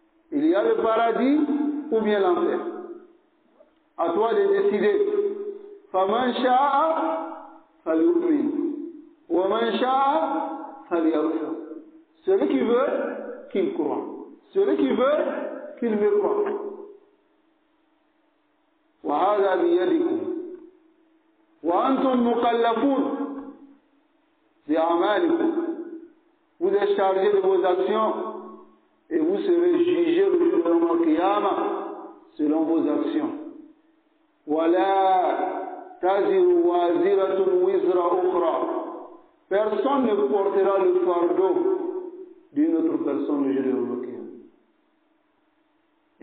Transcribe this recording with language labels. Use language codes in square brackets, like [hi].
[fr] Il y a le paradis ou bien l'enfer. À toi de décider. [ar] Faman sha'a falyu'min wa man sha'a falyakfur. [fr] Celui qui veut, qu'il croit. Celui qui veut, qu'il me croit. [ar] وهذا بيدكم وأنتم مكلفون بأعمالكم. [fr] Vous êtes chargés de vos actions et vous serez jugés le jour de Al-Qiyamah selon vos actions. [ar] ولا تزر وازرة وزر أخرى. [fr] Personne ne portera le fardeau d'une autre personne le jour de Al-Qiyamah.